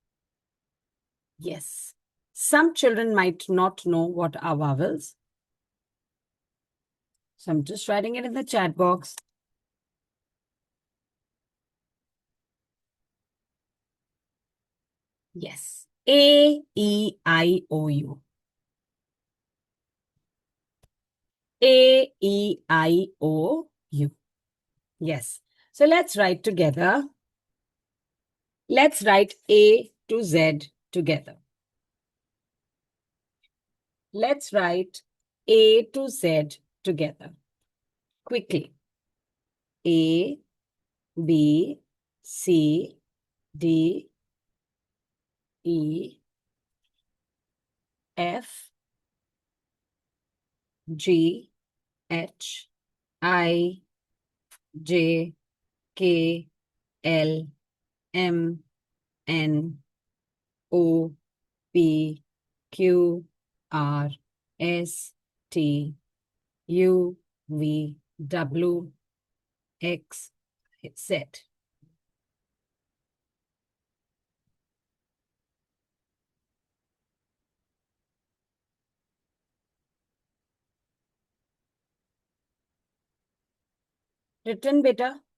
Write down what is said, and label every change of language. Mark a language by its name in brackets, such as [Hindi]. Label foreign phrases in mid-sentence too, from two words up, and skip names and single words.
[English] Yes. Some children might not know what are vowels. So I'm just writing it in the chat box. Yes. A, E, I, O, U. A, E, I, O, U. Yes. So let's write together. Let's write A to Z together. Let's write A to Z together. Quickly. A, B, C, D, E, F, G, H, I, J, K, L, M, N, O, P, Q, R, S, T, U, V, W, X, Z. Written, beta?